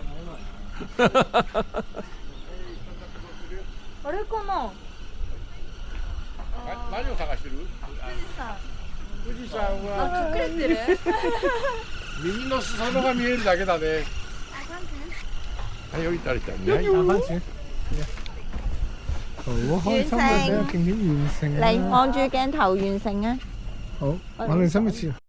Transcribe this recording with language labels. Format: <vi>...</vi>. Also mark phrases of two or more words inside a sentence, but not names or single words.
<yue>因為</yue> <ja>あれかな。何を探してる？富士山は隠れてる。耳の裾野が見えるだけだね。</ja> <yue>係有啲嚟緊嘅。打翻轉。好開心啊！俾個景點完成。嚟望住鏡頭完成啊！好，我哋使唔使？</yue>